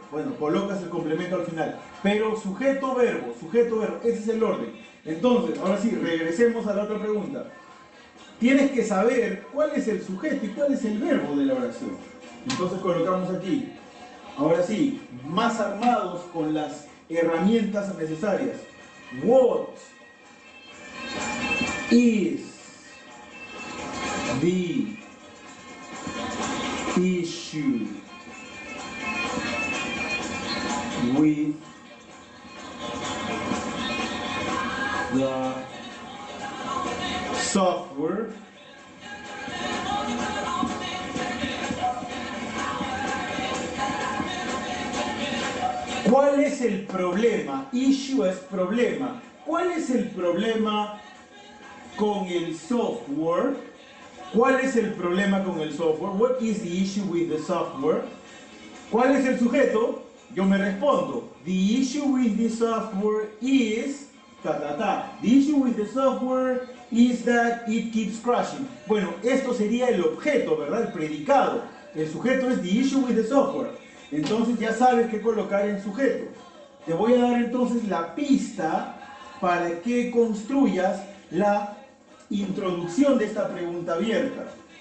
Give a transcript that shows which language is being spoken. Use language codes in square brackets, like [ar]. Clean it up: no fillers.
[es] Bueno, colocas el complemento al final. Pero sujeto, verbo, ese es el orden. Entonces, ahora sí, regresemos a la otra pregunta. Tienes que saber cuál es el sujeto y cuál es el verbo de la oración. Entonces colocamos aquí. Ahora sí, más armados con las herramientas necesarias. [en] What is the issue with the software? [es] ¿Cuál es el problema? Issue es problema. ¿Cuál es el problema con el software? ¿Cuál es el problema con el software? [en] What is the issue with the software? [es] ¿Cuál es el sujeto? Yo me respondo. [en] The issue with the software is... The issue with the software is that it keeps crashing. [es] Bueno, esto sería el objeto, ¿verdad? El predicado. El sujeto es [en] the issue with the software. [es] Entonces ya sabes qué colocar en sujeto. Te voy a dar entonces la pista para que construyas la introducción de esta pregunta abierta.